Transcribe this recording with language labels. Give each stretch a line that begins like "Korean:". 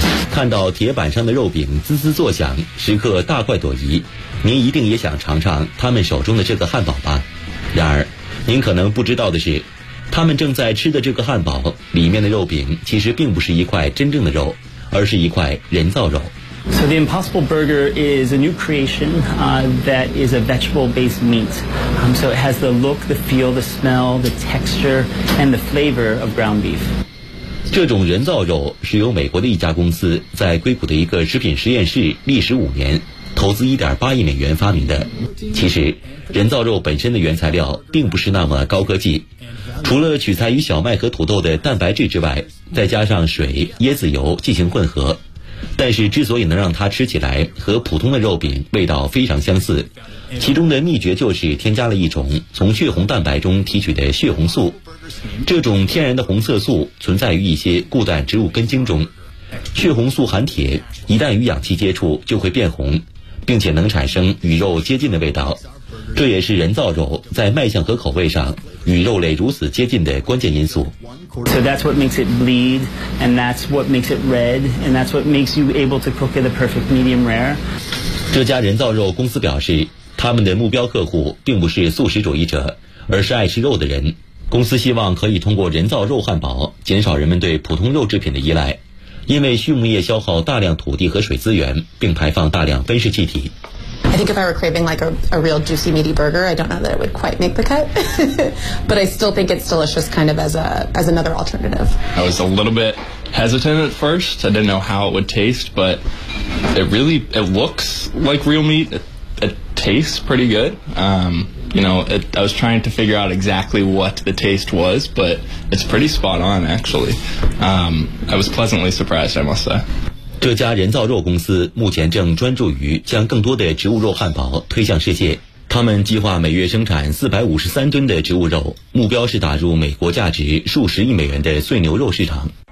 Chinese: 看到铁板上的肉饼滋滋作响，食客大快朵颐，您一定也想尝尝他们手中的这个汉堡吧？然而，您可能不知道的是，他们正在吃的这个汉堡里面的肉饼其实并不是一块真正的肉，而是一块人造肉。
English: So the Impossible Burger is a new creation, that is a vegetable-based meat. So it has the look, the feel, the smell, the texture, and the flavor of ground beef.
Chinese: 这种人造肉是由美国的一家公司在硅谷的一个食品实验室历时五年，投资1.8亿美元发明的。其实，人造肉本身的原材料并不是那么高科技。除了取材于小麦和土豆的蛋白质之外，再加上水、椰子油进行混合，但是之所以能让它吃起来和普通的肉饼味道非常相似，其中的秘诀就是添加了一种从血红蛋白中提取的血红素。这种天然的红色素存在于一些固氮植物根茎中，血红素含铁，一旦与氧气接触就会变红，并且能产生与肉接近的味道，这也是人造肉在卖相和口味上与肉类如此接近的关键因素。
English: So that's what makes it bleed, and that's what makes it red, and that's what makes you able to cook at a perfect medium rare.
Chinese: 这家人造肉公司表示，他们的目标客户并不是素食主义者，而是爱吃肉的人。公司希望可以通过人造肉汉堡减少人们对普通肉制品的依赖，因为畜牧业消耗大量土地和水资源，并排放大量温室气体。
English: I think if I were craving like a real juicy meaty burger, I don't know that it would quite make the cut. But I still think it's delicious kind of as another alternative. I was a little bit hesitant at first. I didn't know how it would taste, but it looks like real meat. It tastes pretty good. I was trying to figure out exactly what the taste was, but it's pretty spot on actually. I was pleasantly surprised, I must say.
Chinese: 这家人造肉公司目前正专注于将更多的植物肉汉堡推向世界。他们计划每月生产453吨的植物肉，目标是打入美国价值数十亿美元的碎牛肉市场。